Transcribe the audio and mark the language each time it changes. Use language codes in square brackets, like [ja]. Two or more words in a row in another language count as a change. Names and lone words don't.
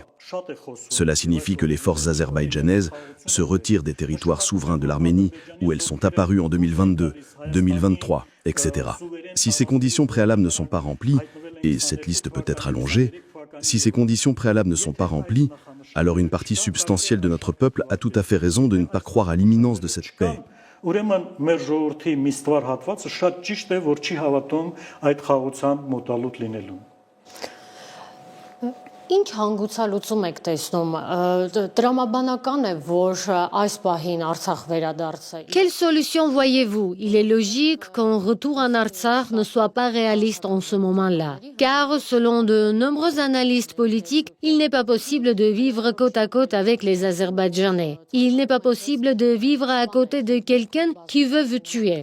[fr] Cela signifie que les forces azerbaïdjanaises se retirent des territoires souverains de l'Arménie où elles sont apparues en 2022, 2023, etc. Si ces conditions préalables ne sont pas remplies, et cette liste peut être allongée, si ces conditions préalables ne sont pas remplies, alors une partie substantielle de notre peuple a tout à fait raison de ne pas croire à l'imminence de cette paix. [hy] Ուրեմն մեր ժողովրդի միստվար հատվածը շատ ճիշտ է, որ չի հավատում այդ խաղաղության մոտալուտ լինելուն։ Ինչ հանգուցալուծում եք տեսնում, տրամաբանական է, որ այս պահին Արցախ վերադարձը։ [fr] Quelle solution voyez-vous? Il est logique qu'un retour en Artsakh ne soit pas réaliste en ce moment-là, car selon de nombreux analystes politiques, il n'est pas possible de vivre côte à côte avec les Azerbaïdjanais. Il n'est pas possible de vivre à côté de quelqu'un qui veut vous tuer.